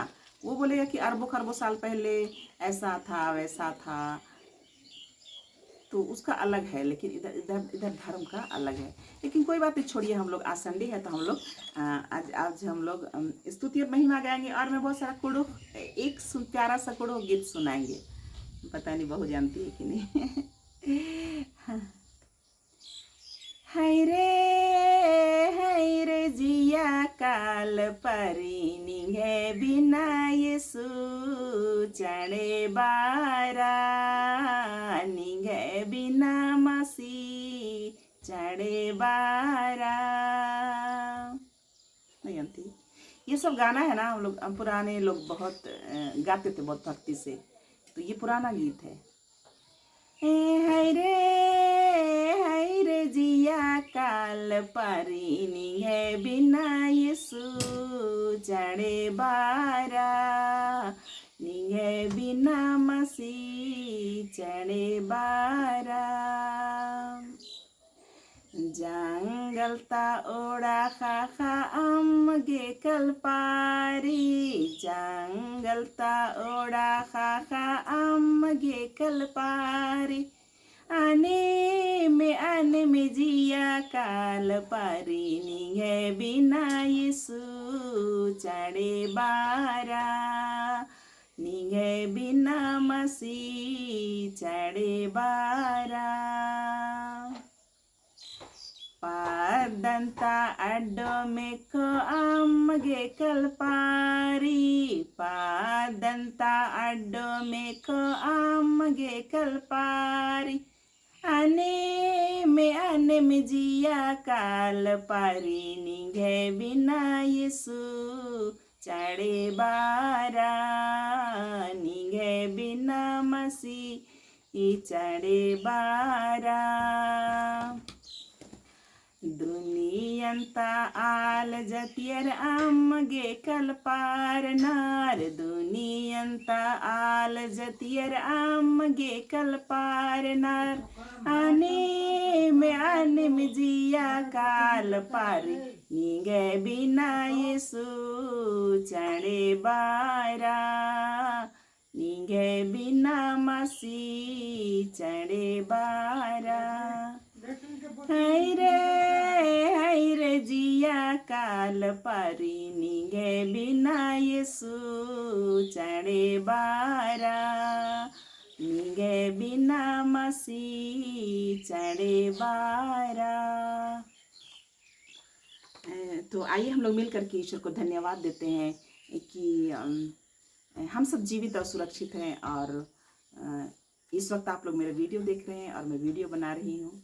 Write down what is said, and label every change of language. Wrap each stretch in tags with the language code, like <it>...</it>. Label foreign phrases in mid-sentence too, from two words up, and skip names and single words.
<hi>वो बोलेगा कि अरबों खरबों साल पहले ऐसा था, वैसा था, तो उसका अलग है, लेकिन इधर धर्म का अलग है। लेकिन कोई बात नहीं, छोड़िए। हम लोग आज संडे है, तो हम लोग आज हम लोग स्तुति और महिमा गाएंगे, और मैं बहुत सारा कुड़ो, एक प्यारा सा कुड़ो गीत सुनाएंगे। पता नहीं बहू जानती है कि नहीं।</hi> <kru>हाय रे जिया जिया काल परी निगे बिना येसु चढ़े बारा निगे बिना मसी चढ़े बारा।</kru> <hi>नहीं आती। ये सब गाना है ना, हम पुराने लोग बहुत गाते थे बहुत भक्ति से, तो ये पुराना गीत है।</hi> <kru>है रे जिया काल परिनी है बिना येसु चढ़े बारा निगे बिना मसी चढ़े बारा। जंगलता ओड़ा खा गे कलपारी जंगलता ओड़ा खा गे कलपारी आने में जिया काल पारी निगे बिना येसु चढ़े बारा निगे बिना मसी चढ़े बारा। पादंता अड्डो में को गे कलपारी पादंता अड्डो में को गे कलपारी आने में जिया काल पारी निगे बिना येसु चढ़े बारा निगे बिना मसी चढ़े बारा। दुनियंता आल जतियर गे कलपार नार दुनियंता आल जतियर गे कलपार नार आने में जिया काल पार निगे बिना येसु चढ़े बारा निगे बिना मसी चढ़े बारा। है रे जिया काल पारी निगे बिना येसु चढ़े बारा निगे बिना मसी चढ़े बारा।</kru> <hi>तो आइए हम लोग मिल करके ईश्वर को धन्यवाद देते हैं कि हम सब जीवित और सुरक्षित हैं। और इस वक्त आप लोग मेरा वीडियो देख रहे हैं और मैं वीडियो बना रही हूँ।</hi>